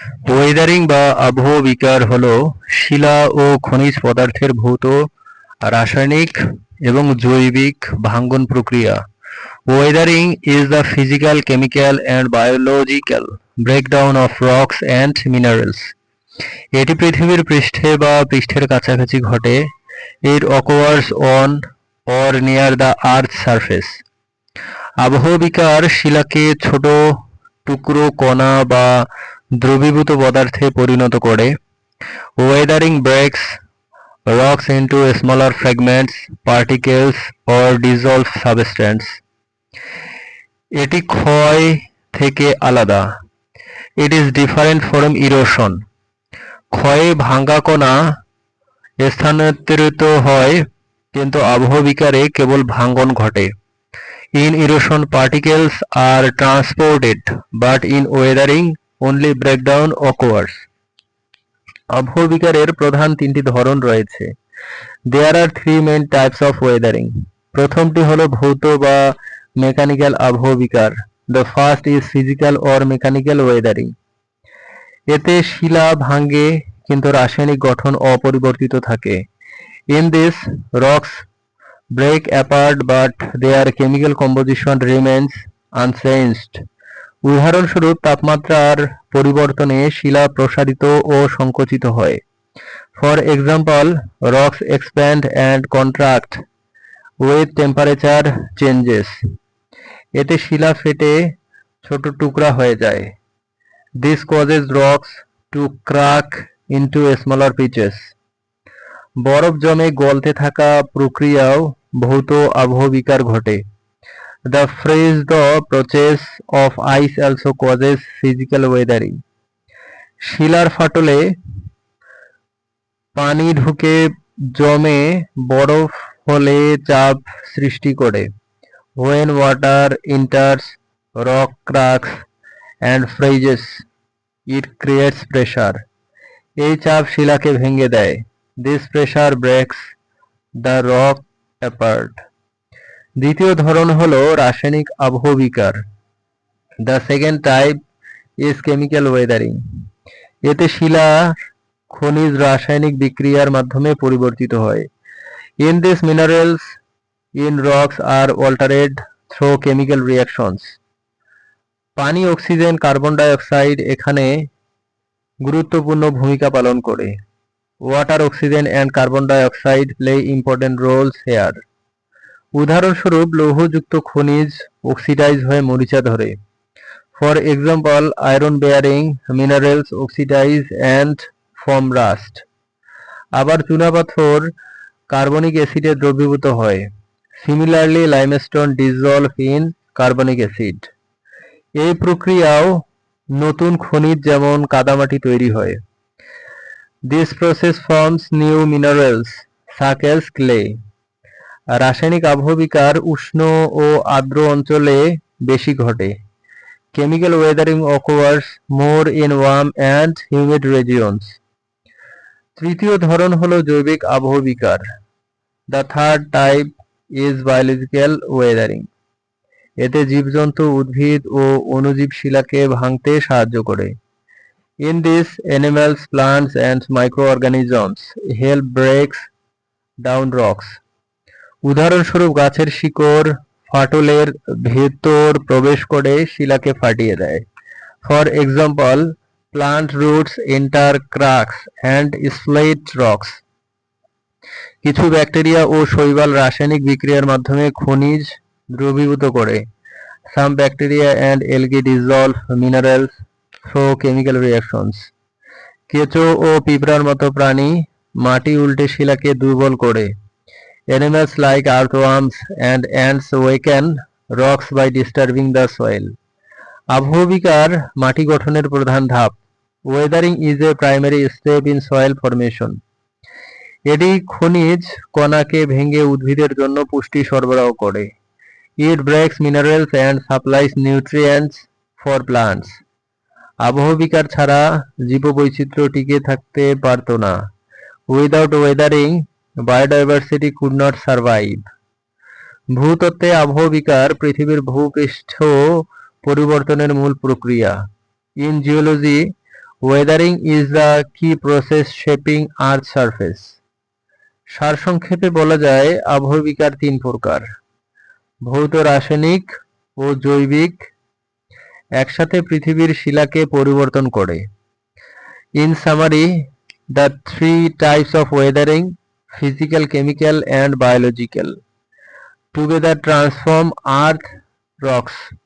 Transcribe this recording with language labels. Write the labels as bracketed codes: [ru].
[bn] Wuthering বা আবহবিকার হলো শিলা ও খনিজ পদার্থের ভৌত, রাসায়নিক এবং জৈবিক ভাঙ্গন প্রক্রিয়া। [en] Weathering is the physical, chemical and biological breakdown of rocks and minerals. [bn] এটি পৃথিবীর পৃষ্ঠে বা পৃষ্ঠের কাছাকাছি ঘটে। [en] It occurs on or near the earth's surface. [bn] আবহবিকার শিলাকে ছোট টুকরো, কণা বা দ্রবীভূত পদার্থে পরিণত করে। [en] Weathering breaks rocks into smaller fragments, particles or dissolved substance. [bn] এটি ক্ষয় থেকে আলাদা। [en] It is different from erosion. [bn] ক্ষয়ে ভাঙা কণা স্থানান্তরিত হয়, কিন্তু আবহবিকারে কেবল ভাঙ্গন ঘটে। [en] In erosion, particles are transported, but in weathering, only breakdown occurs. [bn] আবহবিকারের প্রধান তিনটি ধরন রয়েছে। [en] There are three main types of weathering. [bn] প্রথমটি হলো ভৌত বা mechanical আবহবিকার। [en] The first is physical or mechanical weathering. [bn] এতে শিলা ভাঙে কিন্তু রাসায়নিক গঠন অপরিবর্তিত থাকে। [en] In this, rocks break apart but their chemical composition remains unchanged. [bn] উদাহরণস্বরূপ, তাপমাত্রার পরিবর্তনে শিলা প্রসারিত ও সংকুচিত হয়। [en] For example, rocks expand and contract with temperature changes. [bn] এতে শিলা ফেটে ছোট টুকরা হয়ে যায়। [en] This causes rocks to crack into smaller pieces. [bn] বরফ জমে গলতে থাকা প্রক্রিয়াও ভৌত আবহবিকার ঘটে। [en] The freeze-thaw process of ice also causes physical weathering. [bn] শিলার ফাটলে পানি ঢুকে জমে বরফ ফলে চাপ সৃষ্টি করে। [en] When water enters rock cracks and freezes, it creates pressure. [bn] এই চাপ শিলাকে ভেঙে দেয়। [en] This pressure breaks the rock apart. [bn] দ্বিতীয় ধরন হলো রাসায়নিক আবহবিকার। [en] The second type is chemical weathering. [bn] এতে শিলা খনিজ রাসায়নিক বিক্রিয়ার মাধ্যমে পরিবর্তিত হয়। [en] In this, minerals in rocks are altered through chemical reactions. [bn] পানি, অক্সিজেন, কার্বন ডাই অক্সাইড এখানে গুরুত্বপূর্ণ ভূমিকা পালন করে। [en] Water, oxygen and carbon dioxide play important roles here. [bn] উদাহরণস্বরূপ, লৌহযুক্ত খনিজ অক্সিডাইজ হয়ে মরিচা ধরে। [en] For example, iron bearing minerals oxidize and form rust. [bn] আবার চুনাপাথর কার্বনিক অ্যাসিডে দ্রবীভূত হয়। [en] Similarly, limestone dissolve in carbonic acid. [bn] এই প্রক্রিয়াও নতুন খনিজ যেমন কাদামাটি তৈরি হয়। [en] This process forms new minerals such as clay. [bn] রাসায়নিক আবহবিকার উষ্ণ ও আর্দ্র অঞ্চলে বেশি ঘটে। [en] Chemical weathering occurs more in warm and humid regions. [bn] তৃতীয় ধরন হলো জৈবিক আবহবিকার। [en] The third type is biological weathering. [bn] এতে জীবজন্তু, উদ্ভিদ ও অণুজীব শিলাকে ভাঙতে সাহায্য করে। [en] In this, animals, plants and microorganisms help breaks down rocks. [bn] উদাহরণস্বরূপ, গাছের শিকড় ফাটলের ভেতর প্রবেশ করে শিলাকে ফাটিয়ে দেয়। [en] For example, plant roots enter cracks and split rocks. [bn] কিছু ব্যাকটেরিয়া ও শৈবাল রাসায়নিক বিক্রিয়ার মাধ্যমে খনিজ দ্রবীভূত করে। [en] Some bacteria and algae dissolve minerals through chemical reactions. [bn] কেঁচো ও পিঁপড়ার মতো প্রাণী মাটি উল্টে শিলাকে দুর্বল করে। [en] Animals like earthworms and ants weaken rocks by disturbing the soil. [bn] আবহবিকার মাটি গঠনের প্রধান ধাপ। [en] Weathering is a primary step in soil formation. [bn] এটি খনিজ কণাকে ভেঙে উদ্ভিদের জন্য পুষ্টি সরবরাহ করে। [en] It breaks minerals and supplies nutrients for plants. [bn] আবহবিকার ছাড়া জীববৈচিত্র্য টিকে থাকতে পারত না। [en] Without weathering, biodiversity could not survive. [bn] ভূতত্ত্বে আবহবিকার পৃথিবীর ভূপৃষ্ঠ পরিবর্তনের মূল প্রক্রিয়া। [en] In geology, Weathering is the key process shaping Earth's surface. [bn] সারসংক্ষেপে বলা যায় আবহবিকার তিন প্রকার: ভৌত, রাসায়নিক ও জৈবিক, একসাথে পৃথিবীর শিলাকে পরিবর্তন করে। [en] In summary, the three types of weathering, physical, chemical and biological, together transform Earth rocks.